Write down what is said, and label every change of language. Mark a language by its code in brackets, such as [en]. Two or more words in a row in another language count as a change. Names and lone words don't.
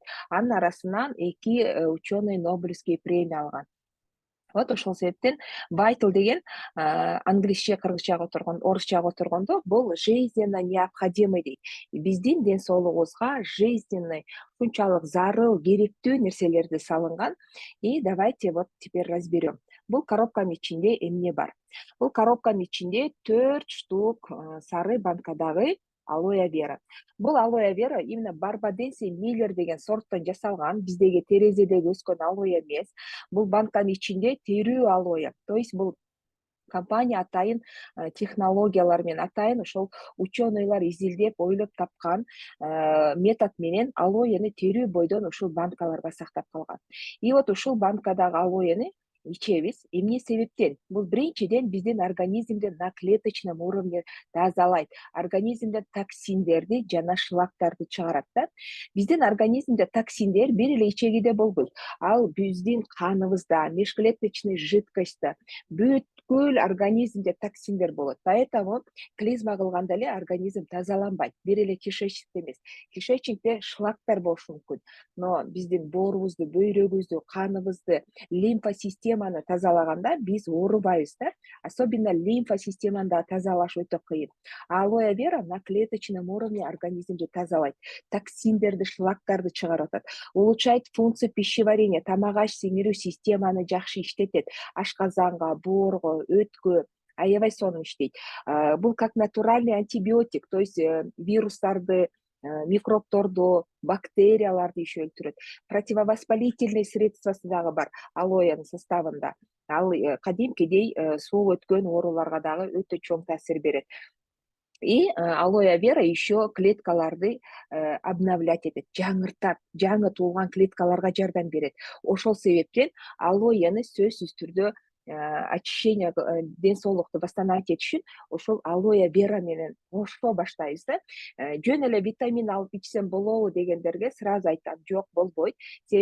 [ky] Анын арасынан 2 ученый [ru] Нобелевский премия [ky] алган. Вот ошол себептен Vital деген англисче, кыргызчага отургондо, орусчага отургондо бул [ru] жизненно необходимый [ky] дейт. Биздин ден соолугубузга жизненный, ушунчалык зарыл, керектүү нерселерди салынган. [ru] И давайте вот теперь разберем. [ky] Бул коробканын ичинде эмне бар? Бул коробканын ичинде 4 штук сары банкадагы алоэ вера. Бул алоэ вера именно Барбаденси Миллер деген сорттон жасалган, биздеги терезедеги өскөн алоэ эмес. Бул банканын ичинде терүү алоэ. [ru] То есть [ky] бул компания атайын технологиялар менен, атайын ошол ученыйлар изилдеп, ойлоп тапкан метод менен алоэни терүү бойдон ушул банкаларга сактап калган. И вот ушул банкадагы алоэни ичебиз. Эмне себептен? Бул биринчиден биздин организмди [ru] на клеточном уровне [ky] тазалайт. Организмден токсиндерди жана шлактарды чыгарат да. Биздин организмде токсиндер бир эле ичегиде болбойт. Ал биздин каныбызда, [ru] межклеточный жидкостьта, [ky] бүткүл организмде токсиндер болот. Поэтому клизма кылганда эле организм тазаланбайт. Бир эле кишечникте эмес. Кишечникте шлактар болушу мүмкүн. Но биздин боорубузду, бөйрөгүбүздү, каныбызды, лимфа системаны тазалаганда биз оорубайбыз да. Особенно лимфа системаны да тазалаш өтө кыйын. Алоэ вера [ru] на клеточном уровне [ky] организмди тазалайт. Токсиндерди, шлактарды чыгарып атат. [ru] Улучшает функцию пищеварения, [ky] тамак аш сиңирүү системаны жакшы иштетет. Ашказанга, боорго, өткө аябай сонун иштейт. Бул [ru] как натуральный антибиотик, то есть [ky] вирустарды, микробторду, бактерияларды иши өлтүрөт. [ru] Противовоспалительный средствосы [ky] дагы бар алоэнын составында. Ал кадимкидей суу өткөн ооруларга дагы өтө чоң таасир берет. И алоэ вера еще клеткаларды обновлять этет, жаңыртат, жаңы туулган клеткаларга жардам берет. Ошол себептен алоэни сөзсүз түрдө очищение, ден соолукту восстановить этиш үчүн ошол алоэ вера менен кошо баштайбыз да. Жөн эле витамин алып ичсем болобу дегендерге сразу айтам, жок, болбойт.